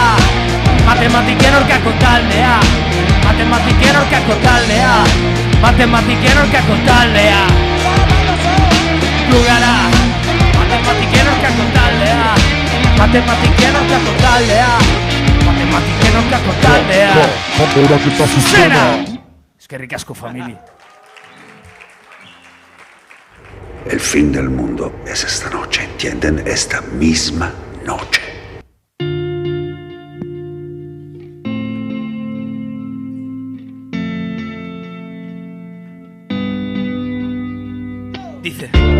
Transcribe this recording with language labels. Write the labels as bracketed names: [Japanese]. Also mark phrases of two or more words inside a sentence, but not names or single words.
[Basque] Matematiken aurkako taldea, matematiken aurkako taldea, matematiken aurkako taldea. Gu gara! Matematiken aurkako taldea, matematiken aurkako taldea, matematiken aurkako taldea. Zuzena! Eskerrik asko, familia. [Spanish] El fin del mundo es esta noche, ¿entienden? Esta misma noche. Dice.